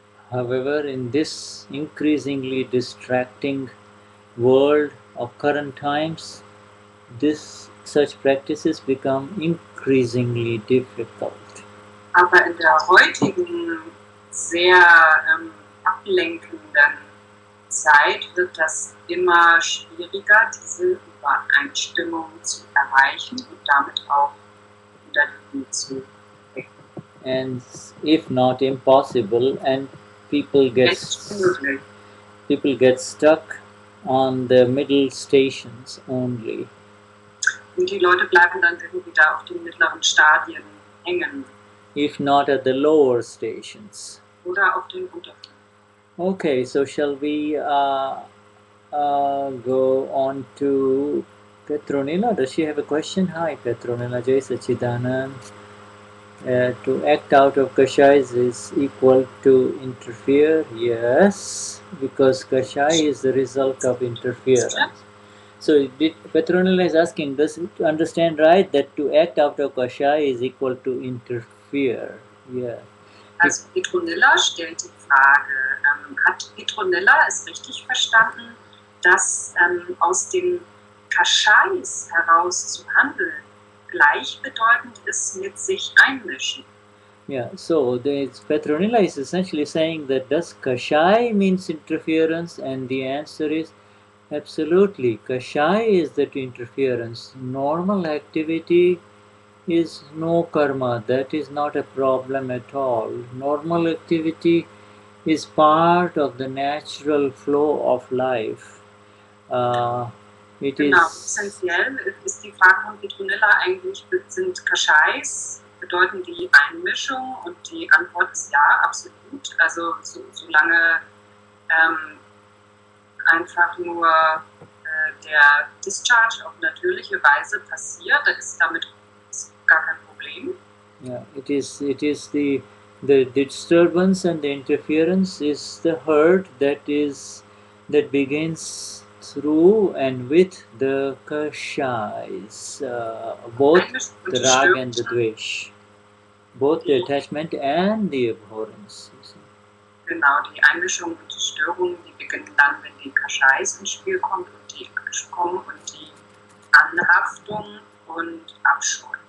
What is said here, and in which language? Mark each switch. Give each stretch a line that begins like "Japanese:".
English: However, in this increasingly distracting world of current times, such practices become increasingly difficult.
German: Aber in der heutigen, sehr ablenkenden Zeit wird das immer schwieriger, diese Übereinstimmung zu erreichen und damit auch Kundalini zu wecken.
English: And if not impossible, and people get stuck on the middle stations only.
German: Und die Leute bleiben dann irgendwie da auf den mittleren Stadien hängen.
English: If not at the lower stations.
German: Oder auf den unteren.
English: Okay, so shall we go on to Petronila? Does she have a question? Hi, Petronila. Jai Sachidanand. To act out of kashais is equal to interfere? Yes, because kashai is the result of interference. So Petronila is asking, does it understand right that to act out of kashai is equal to interfere? Yeah.
German: Also Petronilla stellt die Frage, hat Petronilla es richtig verstanden, dass aus den Kashais heraus zu handeln gleichbedeutend ist mit sich einmischen?
English: Yeah, so Petronilla is essentially saying that does kashai means interference, and the answer is absolutely. Kashai is that interference. Normal activity is no karma. That is not a problem at all. Normal activity is part of the natural flow of life.
German: Genau, essentiell ist die Frage von Petronilla eigentlich, sind Kashais, bedeuten die Einmischung? Und die Antwort ist ja, absolut. Also solange einfach nur der Discharge auf natürliche Weise passiert, da ist damit gar kein Problem.
English: Yeah, it is the disturbance and the interference is the hurt that begins through and with the kashais, both the rag and the dvesh, both the attachment and the abhorrence.
German: Genau, die Einmischung und die Störung, die beginnen dann, wenn die Kashais ins Spiel kommen und die Anhaftung und Abscheu.